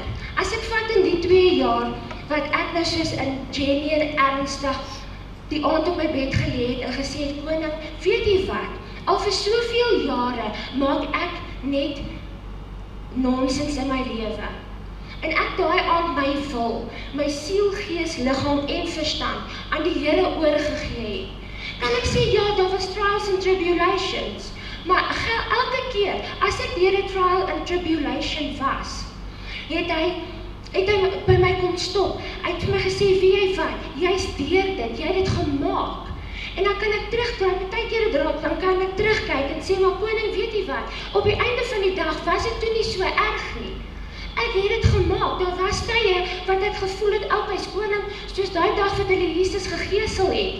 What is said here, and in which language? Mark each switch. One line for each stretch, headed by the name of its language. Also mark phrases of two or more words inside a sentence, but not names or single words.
Afrikaans: As ek vat in die 2 jaar, wat ek nou soos in January ernstig die aand op my bed gelê het en gesê het, koning, weet jy wat, al vir soveel jare maak ek net nonsens in my lewe. En ek daai aan my wil, my siel, gees, liggaam en verstand aan die Here oorgegee het. Kan ek sê, ja, daar was
English: trials and tribulations,
Afrikaans: maar elke keer, as ek deur 'n
English: trial and tribulation
Afrikaans: was, het hy by my kom stop. Hy het vir my gesê, wie jy wat, jy's deur dit, jy het dit gemaak. En dan kan ek terugdraai, baie kere dan kan ek terugkyk en sê, maar koning, weet jy wat, op die einde van die dag was dit toe nie so erg nie. Ek het dit gemaak, daar was tye wat ek gevoel het, is koning, soos daai dag wat hulle Jesus gegeesel het.